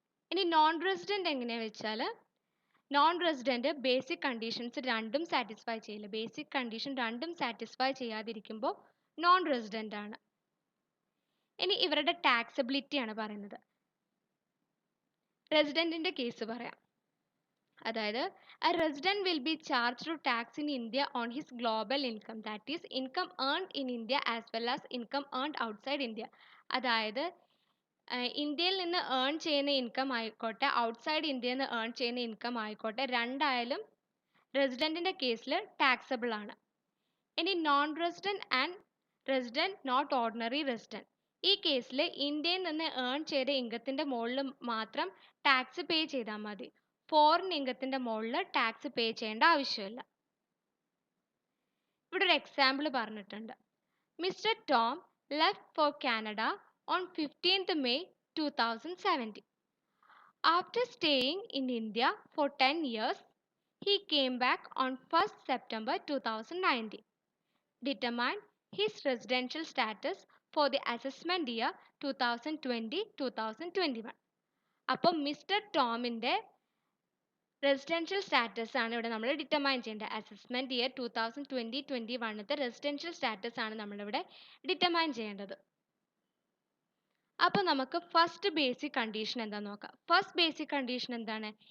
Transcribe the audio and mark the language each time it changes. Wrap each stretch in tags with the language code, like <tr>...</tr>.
<ml>ഇനി non resident എങ്ങനെയാണെന്ന് വെച്ചാൽ നോൺ റെസിഡൻറ്റ് ബേസിക് കണ്ടീഷൻസ് രണ്ടും സാറ്റിസ്ഫൈ ചെയ്യില്ല. ബേസിക് കണ്ടീഷൻ രണ്ടും സാറ്റിസ്ഫൈ ചെയ്യാതിരിക്കുമ്പോൾ നോൺ റെസിഡൻ്റ് ആണ്. ഇനി ഇവരുടെ ടാക്സബിലിറ്റി ആണ് പറയുന്നത്. റെസിഡൻറ്റിൻ്റെ കേസ് പറയാം.</ml> <en>അതായത് a resident will be charged to tax in India on his global income, that is income earned in India as well as income earned outside India.</en> <ml>അതായത് ഇന്ത്യയിൽ നിന്ന് ഏൺ ചെയ്യുന്ന ഇൻകം ആയിക്കോട്ടെ ഔട്ട്സൈഡ് ഇന്ത്യയിൽ നിന്ന് ഏൺ ചെയ്യുന്ന ഇൻകം ആയിക്കോട്ടെ രണ്ടായാലും റെസിഡൻറ്റിൻ്റെ കേസിൽ ടാക്സബിൾ ആണ്. ഇനി non resident and resident not ordinary resident ഈ കേസിൽ ഇന്ത്യയിൽ നിന്ന് ഏൺ ചെയ്ത ഇൻകത്തിൻ്റെ മുകളിൽ മാത്രം ടാക്സ് പേ ചെയ്താൽ മതി. ഫോറിൻ ഇൻകത്തിൻ്റെ മുകളിൽ ടാക്സ് പേ ചെയ്യേണ്ട ആവശ്യമില്ല. ഇവിടെ ഒരു എക്സാമ്പിൾ പറഞ്ഞിട്ടുണ്ട്.</ml> <en>Mister Tom left for Canada on 15th May 2017. After staying in India for 10 years, he came back on 1st September 2019. Determine his residential status for the assessment year 2020-2021.</en> <ml>അപ്പോൾ mister ടോമിൻ്റെ residential status ആണ് ഇവിടെ നമ്മൾ determine ചെയ്യേണ്ടത്. Assessment year 2020-21 residential status ആണ് നമ്മളിവിടെ determine ചെയ്യേണ്ടത്. അപ്പോൾ നമുക്ക് ഫസ്റ്റ് ബേസിക് കണ്ടീഷൻ എന്താണെന്ന് നോക്കാം. ഫസ്റ്റ് ബേസിക് കണ്ടീഷൻ എന്താണ്?</ml>